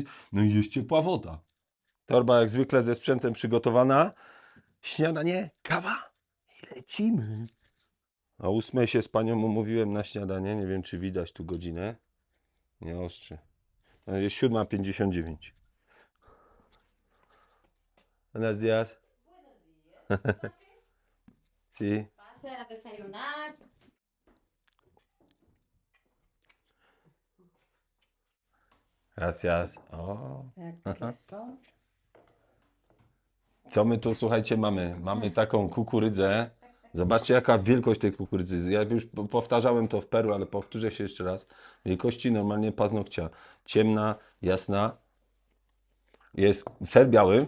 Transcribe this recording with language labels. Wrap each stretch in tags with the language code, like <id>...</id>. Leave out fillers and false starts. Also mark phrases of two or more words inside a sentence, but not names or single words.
<pl>No i jest ciepła woda. Torba jak zwykle ze sprzętem przygotowana. Śniadanie, kawa i lecimy. O 8 się z panią umówiłem na śniadanie. Nie wiem, czy widać tu godzinę. Nie ostrzy. No jest 7:59.</pl> <es>Buenos días. Sí. Pase a desayunar. Gracias. O.</es> <pl>Tak, queso. Co my tu, słuchajcie, mamy? Mamy taką kukurydzę. Zobaczcie, jaka wielkość tej kukurydzy. Ja już powtarzałem to w Peru, ale powtórzę się jeszcze raz. Wielkości normalnie paznokcia. Ciemna, jasna. Jest ser biały.</pl>